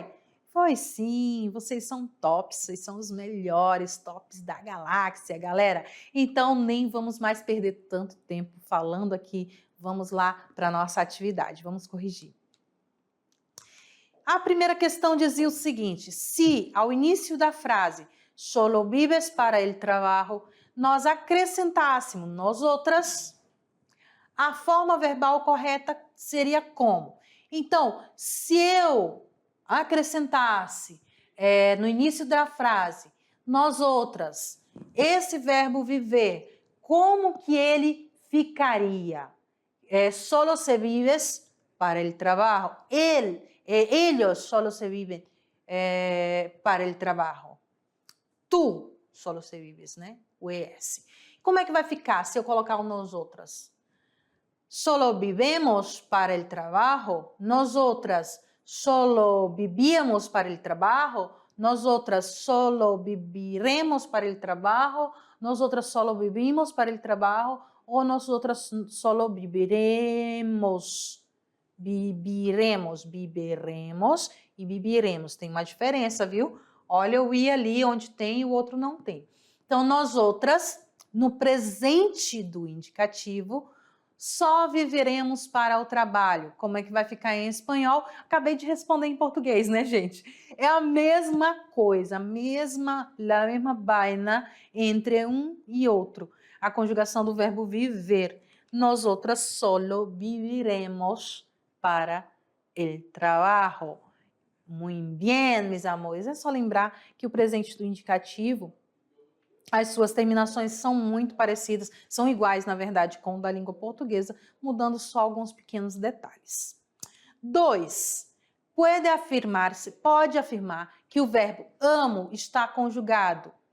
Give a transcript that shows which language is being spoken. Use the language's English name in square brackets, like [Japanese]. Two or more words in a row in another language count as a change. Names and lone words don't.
[Portuguese] Foi sim, vocês são tops, vocês são os melhores tops da galáxia, galera. Então nem vamos mais perder tanto tempo falando aqui, vamos lá para a nossa atividade, vamos corrigir. A primeira questão dizia o seguinte: se ao início da frase [Spanish] solo vives para el trabajo, [Portuguese] nós acrescentássemos nós outras, a forma verbal correta seria como? Então, se eu acrescentasse no início da frase nós outras, esse verbo viver, como que ele ficaria? [Spanish] Solo se vives para el trabajo. Ellos solo se viven para el trabajo. Tu solo se vives, [Portuguese] né? O ES. Como é que vai ficar se eu colocar o nós outras? [Spanish] Solo vivemos para el trabajo. Nós outras solo vivíamos para el trabajo. Nós outras solo viviremos para el trabajo. Nós outras solo vivimos para el trabajo. Ou nós outras solo viviremos e viviremos. [Portuguese] Tem uma diferença, viu? Olha o i ali onde tem e o outro não tem. Então, nós outras, no presente do indicativo, só viveremos para o trabalho. Como é que vai ficar em espanhol? Acabei de responder em português, né, gente? É a mesma coisa, a mesma vaina entre um e outro. A conjugação do verbo viver. [Spanish] Nós outras solo viviremos para el trabajo. [Portuguese] Muito bem, meus amores. É só lembrar que o presente do indicativo, as suas terminações são muito parecidas, são iguais, na verdade, com o da língua portuguesa, mudando só alguns pequenos detalhes. 2. Pode afirmar que o verbo amo está conjugado.